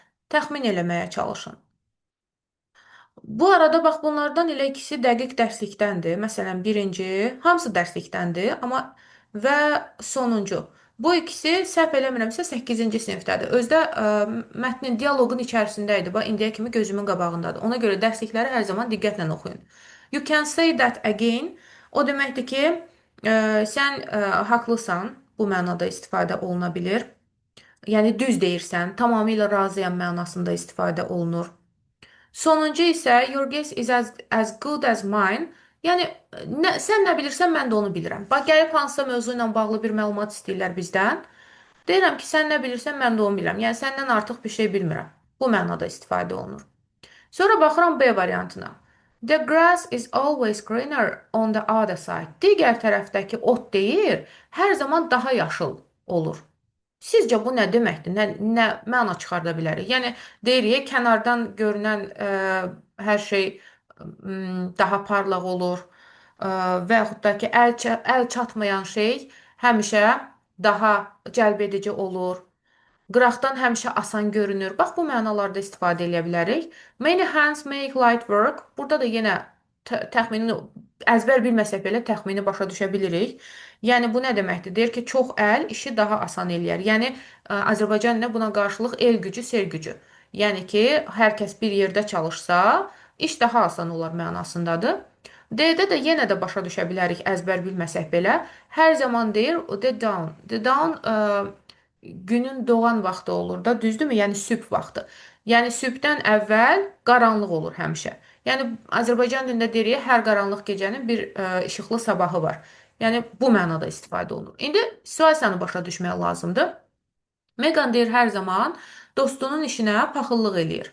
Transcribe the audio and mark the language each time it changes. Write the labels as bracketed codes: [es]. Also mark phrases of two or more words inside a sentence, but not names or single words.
[az] Təxmin eləməyə çalışın. Bu arada bax bunlardan elə ikisi dəqiq dərslikdəndir. Məsələn, birinci, hamısı dərslikdəndir, amma və sonuncu. Bu ikisi səhv eləmirəmsə 8-ci sinifdədir. Özdə mətnin dialoqun içərisində idi. Bax indiyə kimi gözümün qabağındadır. Ona görə dərslikləri hər zaman diqqətlə oxuyun. [en] You can say that again. [az] O deməkdir ki, sən haqlısan. Bu mənada istifadə oluna bilir. Yəni düz deyirsən, tamamilə razıyam mənasında istifadə olunur. Sonuncu isə [en] your guess is as good as mine. [az] Yəni sən nə bilirsən, mən də onu bilirəm. Bax gəlib hansısa mövzu ilə bağlı bir məlumat istəyirlər bizdən. Deyirəm ki, sən nə bilirsən, mən də onu bilirəm. Yəni səndən artıq bir şey bilmirəm. Bu mənada istifadə olunur. Sonra baxıram B variantına. [en] The grass is always greener on the other side. [az] Digər tərəfdəki ot deyir, hər zaman daha yaşıl olur. Sizcə bu nə deməkdir? Nə məna çıxarda bilərik? Yəni deyirik, kənardan görünən hər şey daha parlaq olur və yaxud da ki, əl çatmayan şey həmişə daha cəlbedici olur. Qıraqdan həmişə asan görünür. Bax, bu mənalarda istifadə edə bilərik. [en] Many hands make light work. [az] Burada da yenə təxmini əzbər bilməsək belə təxmini başa düşə bilirik. Yəni bu nə deməkdir? Deyir ki, çox əl işi daha asan eləyər. Yəni Azərbaycan ilə buna qarşılıq el gücü, sel gücü. Yəni ki, hər kəs bir yerdə çalışsa, iş daha asan olar mənasındadır. D-də də yenə də başa düşə bilərik əzbər bilməsək belə. Hər zaman deyir [en] the down. The down [az] günün doğan vaxtı olur da, düzdürmü? Yəni sübh vaxtı. Yəni sübhdən əvvəl qaranlıq olur həmişə. Yəni Azərbaycan dilində deyirik, hər qaranlıq gecənin bir işıqlı sabahı var. Yəni bu mənada istifadə olunur. İndi situasiyanı başa düşmək lazımdır. Meqan deyir hər zaman dostunun işinə paxıllıq eləyir.